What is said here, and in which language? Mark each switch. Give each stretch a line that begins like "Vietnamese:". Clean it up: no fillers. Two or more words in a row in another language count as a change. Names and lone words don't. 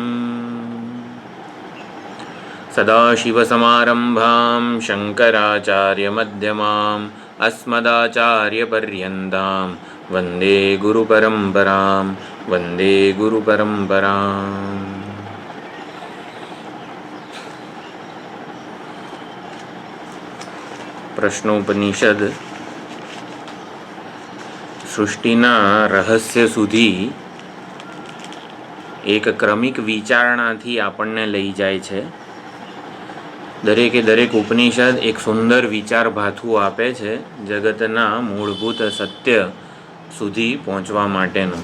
Sanskrit: सदाशिवसमारम्भां शङ्कराचार्यमध्यमाम् अस्मदाचार्यपर्यन्तां वन्दे गुरुपरम्परां वन्दे गुरुपरम्पराम्।
Gujarati: પ્રશ્નોપનિષદ સૃષ્ટિના રહસ્ય સુધી એક ક્રમિક વિચારણાથી આપણને લઈ જાય છે। દરેક ઉપનિષદ એક સુંદર વિચાર ભાથું આપે છે જગતના મૂળભૂત સત્ય સુધી પહોંચવા માટેનું।